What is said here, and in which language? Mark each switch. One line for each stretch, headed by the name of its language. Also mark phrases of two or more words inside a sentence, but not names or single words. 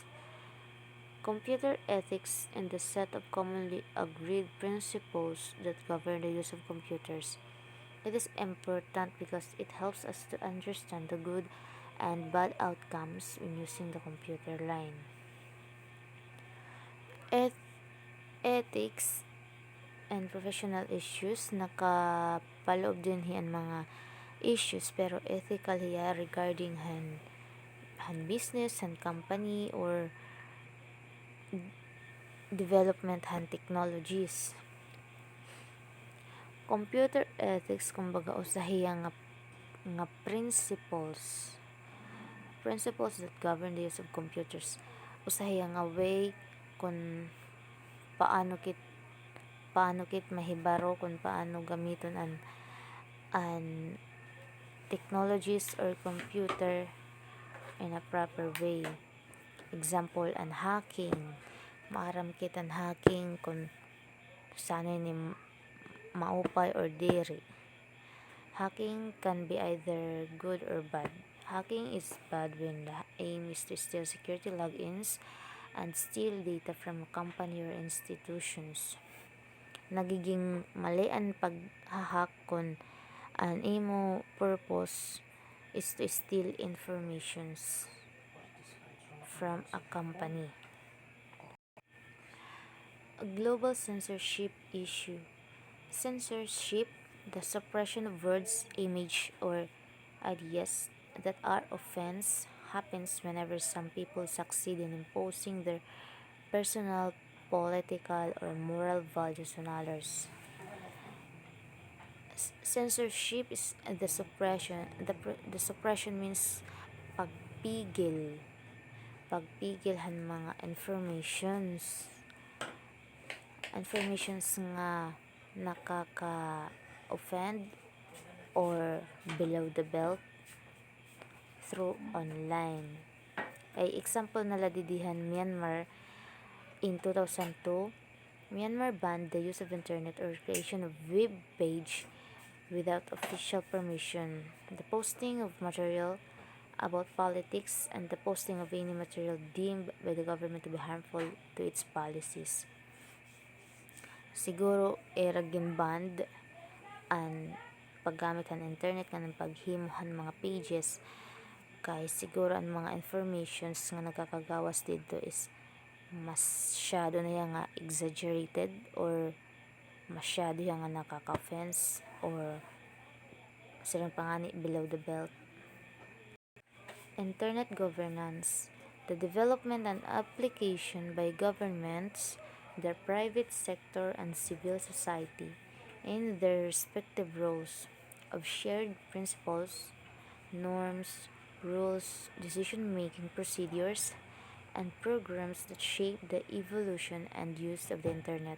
English: Computer ethics and the set of commonly agreed principles that govern the use of computers. It is important because it helps us to understand the good and bad outcomes when using the computer line. Ethics and professional issues,
Waray: nakapaloob din hiyan mga issues pero ethical hiya regarding han business, han company, or development han technologies.
English: Computer ethics
Waray: kumbaga usahiya nga
English: principles that govern the use of computers.
Waray: Usahiya nga way kung paano kit mahibaro kung paano gamiton an technologies or computer
English: in a proper way. Example,
Waray: an hacking. Maaram kit an hacking kung saan ni maupay or diri.
English: Hacking can be either good or bad. Hacking is bad when the aim is to steal security logins and steal data from a company or institutions.
Filipino: Nagiging mali ang pag-hack kung ang imo purpose
English: is to steal informations from a company. A global censorship issue. Censorship, the suppression of words, image, or ideas that are offense, happens whenever some people succeed in imposing their personal, political, or moral values on others. Censorship is the suppression. The suppression means pagpigil.
Waray: Pagpigil han mga informations nga nakaka-offend or
English: below the belt through online.
Waray: Ay example na ladidihan
English: Myanmar in 2002, Myanmar banned the use of internet or creation of web page without official permission, the posting of material about politics, and the posting of any material deemed by the government to be harmful to its policies.
Waray: Siguro era banned ang paggamit ng internet nga ng paghimuhan mga pages kay siguro ang mga informations nga nagkakagawas dito is masyado na yang nga exaggerated or masyado yang nga nakaka-offense or silang pangani
English: below the belt. Internet governance, the development and application by governments, the private sector, and civil society in their respective roles of shared principles, norms, rules, decision-making procedures, and programs that shape the evolution and use of the internet.